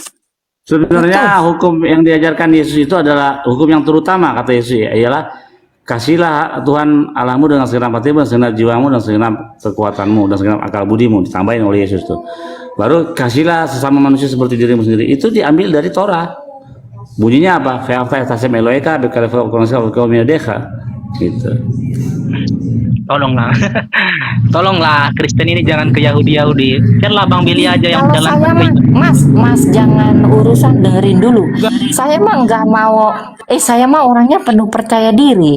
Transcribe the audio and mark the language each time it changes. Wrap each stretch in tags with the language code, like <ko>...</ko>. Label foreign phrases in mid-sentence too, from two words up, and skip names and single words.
<id>Sebenarnya hukum yang diajarkan Yesus itu adalah hukum yang terutama, kata Yesus, ialah kasihlah Tuhan Allahmu dengan segenap hatimu, dengan segenap jiwamu, dan segenap kekuatanmu, dan segenap akal budimu. Ditambahin oleh Yesus tuh. Baru kasihlah sesama manusia seperti dirimu sendiri. Itu diambil dari Torah. Bunyinya apa?</id> <he>ואהבת את השם אלוהיך בכל לבבך gitu.</he> <id>Tolonglah. Tolonglah Kristen ini jangan ke Yahudi. Biarlah Bang Billy aja yang Kalau jalan. saya mah, Mas jangan urusan, dengerin dulu. Saya mah nggak mau, saya mah orangnya penuh percaya diri.</id>